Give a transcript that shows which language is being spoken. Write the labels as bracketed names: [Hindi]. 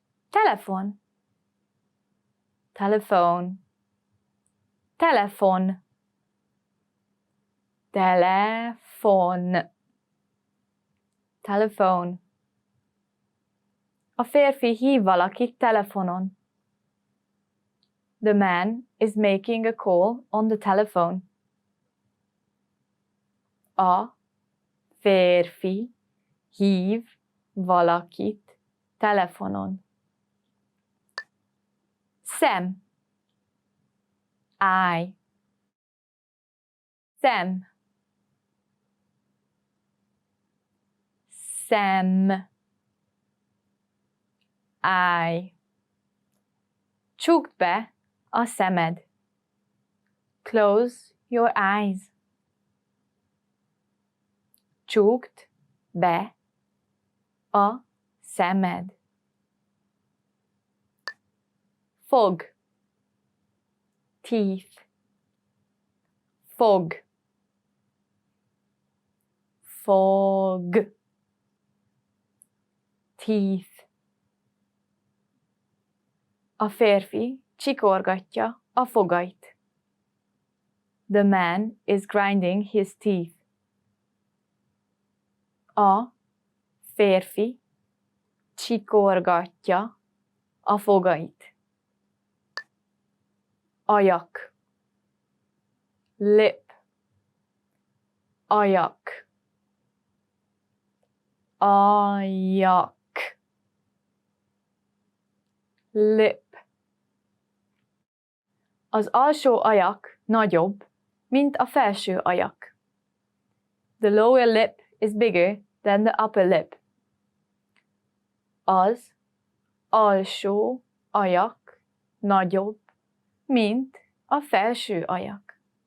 [Hungarian] Telefon. Telefon. Telefon. Telefon. Telefon. A férfi hív valakit telefonon. [English] The man is making a call on the telephone. [Hungarian] A férfi hív valakit telefonon. Szem. [English] Eye. [Hungarian] Szem. Szem. [English] Eye. [Hungarian] Csukd be a szemed. [English] Close your eyes. [Hungarian] Csukd be a szemed. Fog. [English] Teeth. [Hungarian] Fog. Fog. [English] Teeth. [Hungarian] A férfi csikorgatja a fogait. [English] The man is grinding his teeth. [Hungarian] A férfi csikorgatja a fogait. Ajak. [English] Lip. [Hungarian] Ajak. Ajak. [English] Lip. [Hungarian] Az alsó ajak nagyobb, mint a felső ajak. [English] The lower lip is bigger than the upper lip. [Hungarian] Az alsó ajak nagyobb, mint a felső ajak.